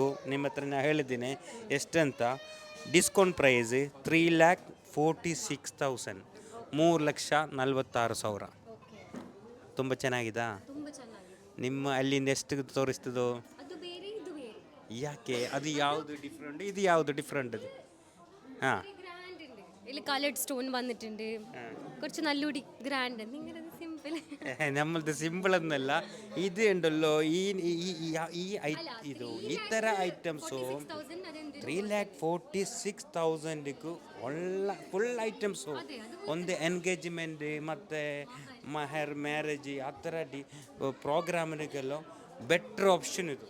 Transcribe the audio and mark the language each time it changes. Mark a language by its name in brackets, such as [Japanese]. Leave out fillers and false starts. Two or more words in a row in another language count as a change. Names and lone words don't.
[Kannada] ನಿಮ್ಮ ಹತ್ರ ನಾನು ಹೇಳಿದ್ದೀನಿ ಎಷ್ಟಂತ. ಡಿಸ್ಕೌಂಟ್ ಪ್ರೈಸ್ 3,46,000, 3,46,000. ತುಂಬ ಚೆನ್ನಾಗಿದಾ? ತುಂಬಾ ಚೆನ್ನಾಗಿದೆ. ನಿಮ್ಮ ಅಲ್ಲಿಂದ ಎಷ್ಟು ತೋರಿಸ್ತದೋ? ಅದು ಬೇರೆ, ಇದು ಬೇರೆ. ಯಾಕೆ ಅದು ಯಾವುದು ಡಿಫ್ರೆಂಟ್, ಇದು ಯಾವುದು ಡಿಫ್ರೆಂಟ್? ಅದು ಹಾಂ, [Malayalam] ഗ്രാൻഡ് ഉണ്ട്. ഇതിൽ കളർഡ് സ്റ്റോൺ വന്നിട്ടുണ്ട്. കുറച്ച് നല്ലൂടി ഗ്രാൻഡ്. നിങ്ങളുടെ സിമ്പിൾ. [Kannada] ನಮ್ಮದು ಸಿಂಪಲ್ ಅನ್ನಲ್ಲ. ಇದು ಉಂಟಲ್ಲೋ ಇದು ಈ ಥರ ಐಟಮ್ಸು 3,46,000ಗೂ ಒಳ್ಳೆ ಫುಲ್ ಐಟಮ್ಸು. ಒಂದು ಎಂಗೇಜ್ಮೆಂಟ್ ಮತ್ತು ಮಹರ್ ಮ್ಯಾರೇಜ್ ಆ ಥರ ಪ್ರೋಗ್ರಾಮ್ಗಳಿಗೆಲ್ಲ ಬೆಟ್ರ್ ಆಪ್ಷನ್ ಇದು.